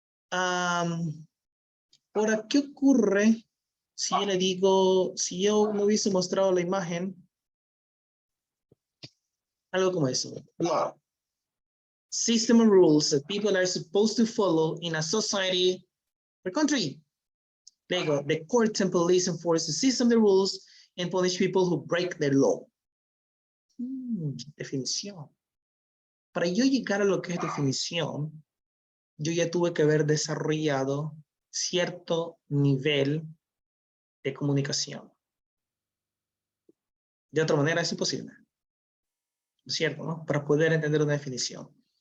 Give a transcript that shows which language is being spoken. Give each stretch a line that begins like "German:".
Spanish: Ahora, ¿qué ocurre si yo le digo, si yo me hubiese mostrado la imagen? Algo como eso. Law.
English: System of rules that people are supposed to follow in a society or country.
Spanish: Luego,
English: the courts and police enforce the system, the rules, and punish people who break the law.
Spanish: Definición. Para yo llegar a lo que es definición, yo ya tuve que haber desarrollado cierto nivel de comunicación. De otra manera es imposible. ¿No es cierto, no? Para poder entender una definición.